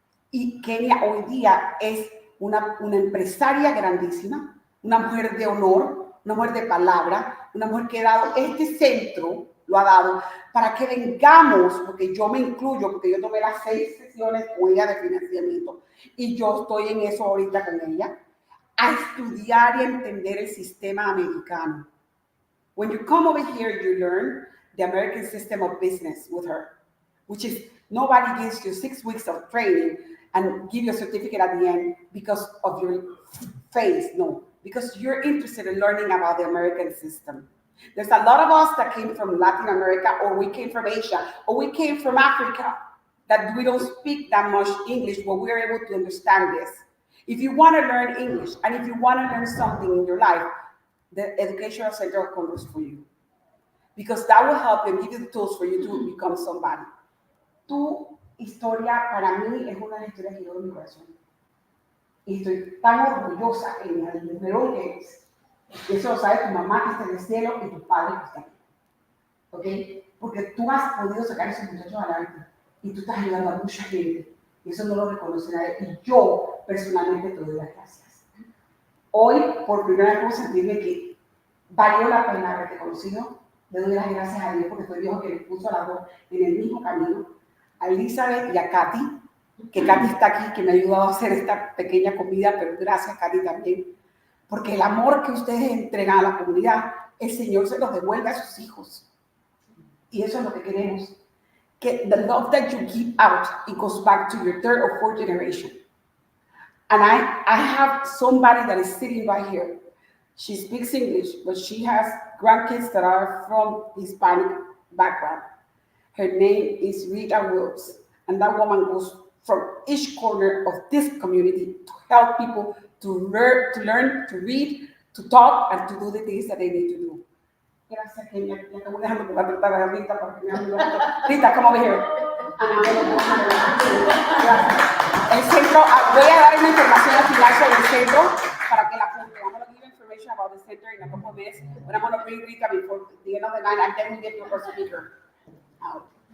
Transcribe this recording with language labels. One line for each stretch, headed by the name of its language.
Spanish: Y Kenia hoy día es una empresaria grandísima, una mujer de honor, una mujer de palabra, una mujer que ha dado este centro, lo ha dado para que vengamos, porque yo me incluyo, porque yo tomé las 6 sesiones con ella de financiamiento y yo estoy en eso ahorita con ella, a estudiar y entender el sistema americano.
English: When you come over here, you learn the American system of business with her, which is nobody gives you 6 weeks of training and give you a certificate at the end because of your face, no, because you're interested in learning about the American system. There's a lot of us that came from Latin America, or we came from Asia, or we came from Africa, that we don't speak that much English, but we're able to understand this. If you want to learn English, and if you want to learn something in your life, the Educational Center of Congress for you. Because that will help you and give you the tools for you to become somebody.
Spanish: Tu historia, para mí, es una de las historias que llevo en mi corazón. Y estoy tan orgullosa en el número que es. Eso lo sabe tu mamá que está en el cielo y tu padre que está aquí. ¿Ok? Porque tú has podido sacar a esos muchachos adelante y tú estás ayudando a mucha gente. Y eso no lo reconoce nadie. Y yo, personalmente, te doy las gracias. Hoy, por primera vez, puedo sentirme que valió la pena haberte conocido. Le doy las gracias a Dios porque fue Dios que me puso a las dos en el mismo camino. A Elizabeth y a Katy, que Katy está aquí, que me ha ayudado a hacer esta pequeña comida, pero gracias, Katy, también. Porque el amor que ustedes entregan a la comunidad, el Señor se los devuelve a sus hijos. Y eso es lo que queremos.
English: Que the love that you give out, it goes back to your 3rd or 4th generation. And I have somebody that is sitting right here. She speaks English, but she has grandkids that are from Hispanic background. Her name is Rita Wills, and that woman goes from each corner of this community to help people to learn, to read, to talk, and to do the things that they need to do.
Spanish: Gracias, Kenia. Ya estamos dejando que va a tratar a Rita para que me hable un ratito.
English: Rita, come over here.
Spanish: Gracias. El centro, voy a dar una información al final sobre el centro para que la apunte.
English: I'm going to give information about the center in a couple of minutes, but I'm going to bring Rita before the end of the night, and then we get your first speaker out.